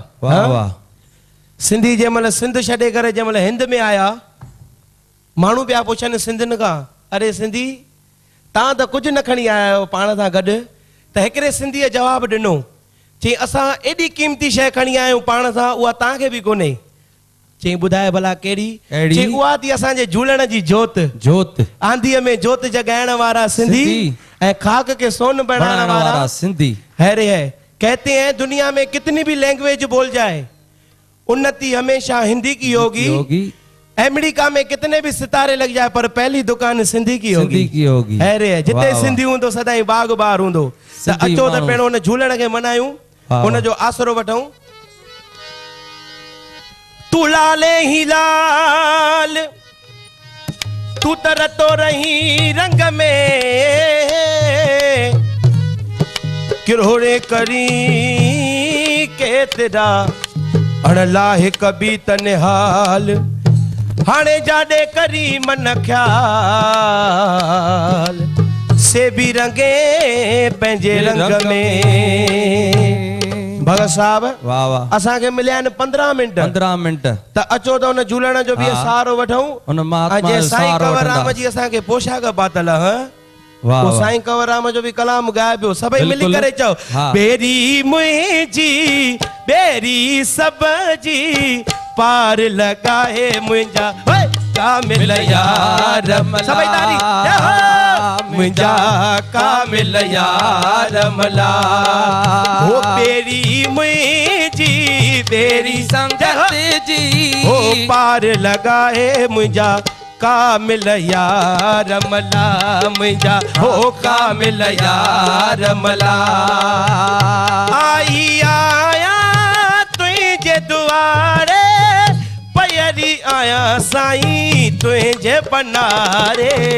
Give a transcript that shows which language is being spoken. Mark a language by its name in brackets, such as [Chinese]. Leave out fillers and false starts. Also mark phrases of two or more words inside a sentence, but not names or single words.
[Sindhi] वाह वाह, सिंधी जंहिं महिल सिंध छॾे करे जंहिं महिल हिंद में आया, माण्हू पिया पुछनि सिंधियुनि खां, अरे सिंधी तव्हां त कुझु न खणी आया आहियो पाण सां गॾु। त हिकिड़े सिंधीअ जवाबु ॾिनो, चई असां एॾी क़ीमती शइ खणी आया आहियूं पाण सां, उहा तव्हांखे बि कोन्हे। चई ॿुधाए भला कहिड़ी? चई उहा थी असांजे झूलण जी जोत। जोत आंधीअ में जोत जगाइण वारा सिंधी ऐं खाक के सोन [Hindi] बनाने वाला [Sindhi] सिंधी। [Hindi] हैरे है, कहते हैं दुनिया में कितनी भी लैंग्वेज बोल जाए, उन्नति हमेशा हिंदी की होगी। अमेरिका में कितने भी सितारे लग जाए, पर पहली दुकान सिंधी की होगी। हैरे है, [Sindhi] जिते सिंधी हूंदो सदाई बाग बार हूंदो। अचो त पहिरों उन झूलण खे मनायूं, उन जो आसरो वठूं। तू लाले ही लाल, तू तरतो रही रंग में, किरोड़े करी के तेरा अणलाहे कभी तनहाल, हाणे जाडे करी मन ख्याल, से भी रंगे पंहिंजे रंग में। भगत साहब वाह वाह, असांखे मिलिया आहिनि 15 मिंट। त अचो त उन झूलण जो बि सहारो वठूं। जे साईं कंवरराम जी असांखे पोशाक पातल, वो साईं कंवरराम जो भी कलाम गाए पियो। सभई मिली करे चओ, बेरी मुंहिंजी बेरी सब जी, पार लगाए मुंहिंजा कामिल यार मला। सभई तारी मुंहिंजा कामिल यार मला। हो बेरी मुंहिंजी बेरी संगत जी, हो पार लगाए मुंहिंजा कामिल यार मला। मुंहिंजा हो कामिल यार मला। आई आया तुंहिंजे दुआरे, पयरी आया साईं तुंहिंजे बनारे।